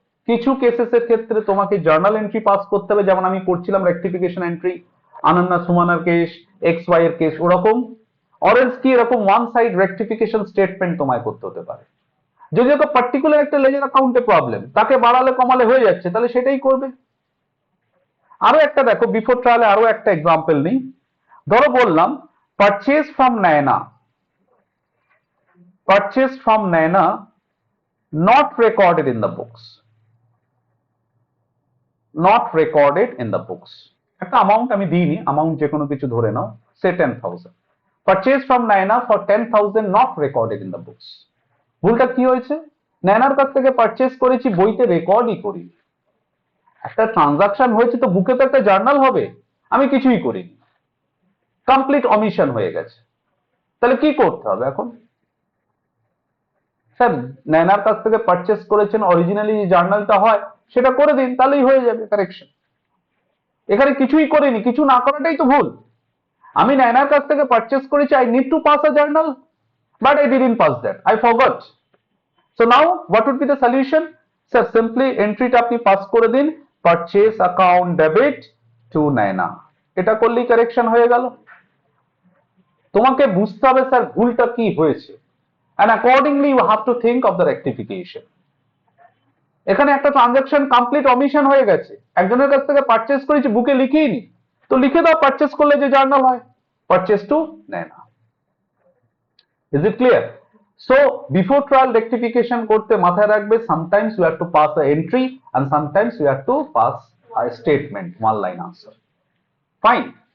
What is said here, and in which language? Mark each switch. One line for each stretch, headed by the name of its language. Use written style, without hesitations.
Bangla: কিছু কেসেসের ক্ষেত্রে তোমাকে জার্নাল এন্ট্রি পাস করতে হবে, যেমন আমি করছিলাম rectification entry আনান্না সুমানার case, x Y এর কেস, ওরকম অরেঞ্জ কি এরকম ওয়ান সাইড রেকটিফিকেশন স্টেটমেন্ট তোমায় করতে হতে পারে। যদি একটা পার্টিকুলার একটা লেজার অ্যাকাউন্টে প্রবলেম, তাকে বাড়ালে কমালে হয়ে যাচ্ছে, তাহলে সেটাই করবে। আরো একটা দেখো, বিফোর ট্রায়ালে আরো একটা এক্সাম্পল নেই। ধরো বললাম purchase from Naina, purchase from Naina
English: not recorded in the books,
Bangla: not recorded in the books। একটা অ্যামাউন্ট আমি দিইনি, অ্যামাউন্ট যে কোনো কিছু ধরে নাও, সে 10,000,
English: Purchase from Naina for 10,000 not recorded in the books.
Bangla: ভুলটা কি হয়েছে? নায়নার কাছ থেকে পারচেজ করেছি, বইতে রেকর্ডই করি। একটা ট্রানজাকশন হয়েছে তো বুকে তো একটা জার্নাল হবে, আমি কিছুই করিনি, কমপ্লিট অমিশন হয়ে গেছে। তাহলে কি করতে হবে এখন? স্যার নায়নার কাছ থেকে পারচেস করেছেন, অরিজিনালি যে জার্নালটা হয় সেটা করে দিন, তাহলেই হয়ে যাবে কারেকশন। এখানে কিছুই করিনি, কিছু না করাটাই তো ভুল। আমি নায়নার কাছ থেকে পারচেস করেছি,
English: I need to pass a journal, but I didn't pass that, I forgot. So now what would be the solution?
Bangla: Sir simply এন্ট্রিটা আপনি পাস করে দিন,
English: purchase account debit to Naina,
Bangla: এটা করলেই কারেকশন হয়ে গেল। তোমাকে বুঝতে হবে স্যার ভুলটা কি হয়েছে,
English: and accordingly you have to think of the rectification।
Bangla: এখানে একটা ট্রানজাকশন কমপ্লিট অমিশন হয়ে গেছে, একজনের কাছ থেকে পারচেজ করেছি, বুকে লিখিনি, তো লিখে দাও পারচেজ করলে যে জার্নাল হয়, purchase two Naina.
English: Is it clear? So before trial rectification
Bangla: করতে মাথায় রাখবে,
English: Sometimes you have to pass a entry and sometimes you have to pass a statement, one line answer. Fine.